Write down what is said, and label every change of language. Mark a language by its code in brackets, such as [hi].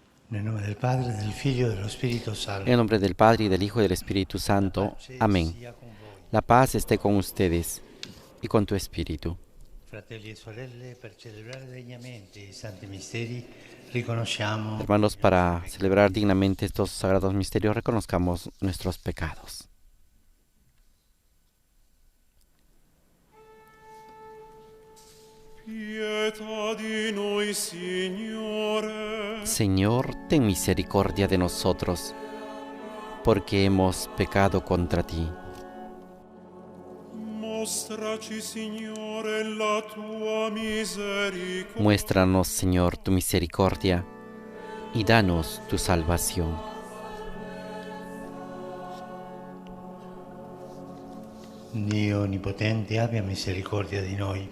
[es] En el nombre del Padre, del Figlio y del Espíritu Santo. En el nombre del Padre y del Hijo y del Espíritu Santo. Amén. La paz esté con ustedes y con tu espíritu. [it] Fratelli e sorelle, per celebrare degnamente i santi misteri, riconosciamo. [es] Hermanos, para celebrar dignamente estos sagrados misterios, reconozcamos nuestros pecados. [it] Pietà di noi, Signore. [es] Señor, ten misericordia de nosotros, porque hemos pecado contra ti. [it] Mostraci, Signore, la tua misericordia. [es] Muéstranos, Señor, tu misericordia y danos tu salvación. [it] Dio Onnipotente abbia misericordia di noi.